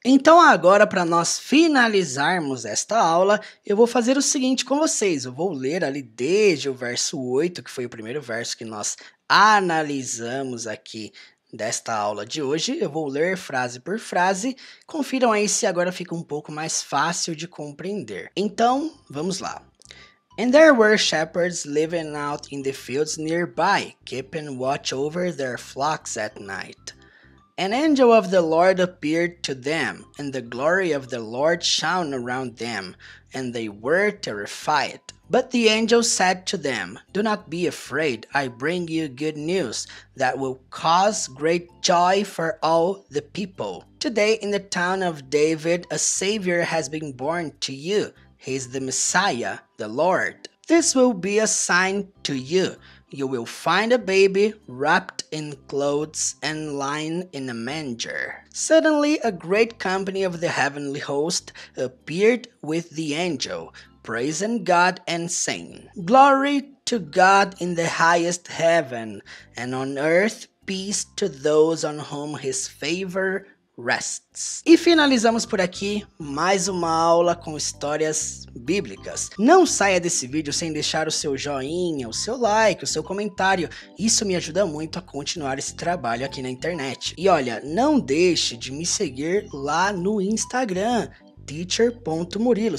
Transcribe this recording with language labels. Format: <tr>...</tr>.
<pt>Então agora, para nós finalizarmos esta aula, eu vou fazer o seguinte com vocês. Eu vou ler ali desde o verso 8, que foi o primeiro verso que nós analisamos aqui desta aula de hoje. Eu vou ler frase por frase. Confiram aí se agora fica um pouco mais fácil de compreender. Então, vamos lá.</pt> <en>And there were shepherds living out in the fields nearby, keeping watch over their flocks at night. An angel of the Lord appeared to them, and the glory of the Lord shone around them, and they were terrified. But the angel said to them, Do not be afraid, I bring you good news that will cause great joy for all the people. Today in the town of David a Savior has been born to you. He is the Messiah, the Lord. This will be a sign to you. You will find a baby wrapped in clothes and lying in a manger. Suddenly a great company of the heavenly host appeared with the angel, praising God and saying, Glory to God in the highest heaven, and on earth peace to those on whom his favor rests.</en> <pt>E finalizamos por aqui mais uma aula com histórias bíblicas. Não saia desse vídeo sem deixar o seu joinha, o seu like, o seu comentário. Isso me ajuda muito a continuar esse trabalho aqui na internet. E olha, não deixe de me seguir lá no Instagram, teacher.murilo.</pt>